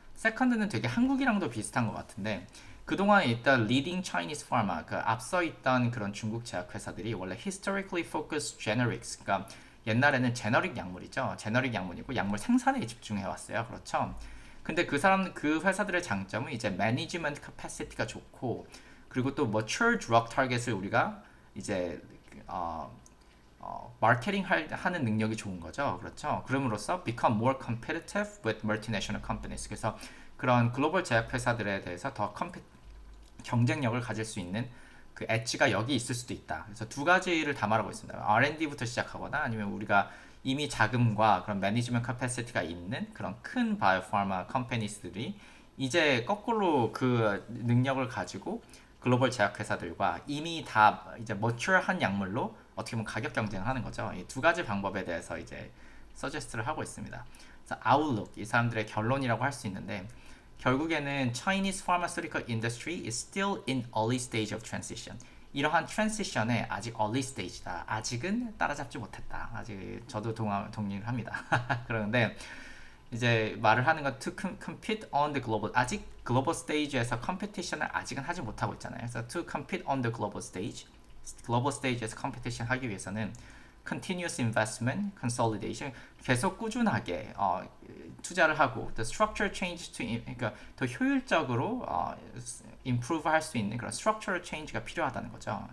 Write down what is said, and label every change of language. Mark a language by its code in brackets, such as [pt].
[ko] 세컨드는 되게 한국이랑도 비슷한 것 같은데 그동안 있던 [en] leading Chinese pharma, [ko] 그 앞서 있던 그런 중국 제약 회사들이 원래 [en] historically focused generics, [ko] 그러니까 옛날에는 제너릭 약물이죠. 제너릭 약물이고 약물 생산에 집중해 왔어요. 그렇죠? 근데 그 회사들의 장점은 이제 매니지먼트 캐파시티가 좋고 그리고 또 [en] mature drug target [ko] 을 우리가 이제 마케팅 하는 능력이 좋은 거죠. 그렇죠? [en] 그럼으로써 become more competitive with multinational companies. [ko] 그래서 그런 글로벌 제약 회사들에 대해서 더 경쟁력을 가질 수 있는 그 엣지가 여기 있을 수도 있다. 그래서 두 가지를 다 말하고 있습니다. R&D부터 시작하거나 아니면 우리가 이미 자금과 그런 매니지먼트 캐파시티가 있는 그런 큰 바이오파마 컴퍼니스들이 이제 거꾸로 그 능력을 가지고 글로벌 제약회사들과 이미 다 이제 머추얼한 약물로 어떻게 보면 가격 경쟁을 하는 거죠. 이 두 가지 방법에 대해서 이제 서제스트를 하고 있습니다. 그래서 아웃룩 이 사람들의 결론이라고 할 수 있는데 결국에는 [en] Chinese pharmaceutical industry is still in early stage of transition. [ko] 이러한 트랜시션에 아직 [en] early stage [ko] 다. 아직은 따라잡지 못했다. 아직 저도 동의를 합니다. 그런데 이제 말을 하는 건 [en] to compete on the global [ko] 아직 글로벌 스테이지에서 컴피티션을 아직은 하지 못하고 있잖아요. 그래서 [en] to compete on the global stage [ko] 글로벌 스테이지에서 컴피티션 하기 위해서는 [en] continuous investment, consolidation [ko] 계속 꾸준하게 투자를 하고 [en] the structural change to [ko] 그러니까 더 효율적으로 [en] improve [ko] 할 수 있는 그런 [en] structural change [ko] 가 필요하다는 거죠.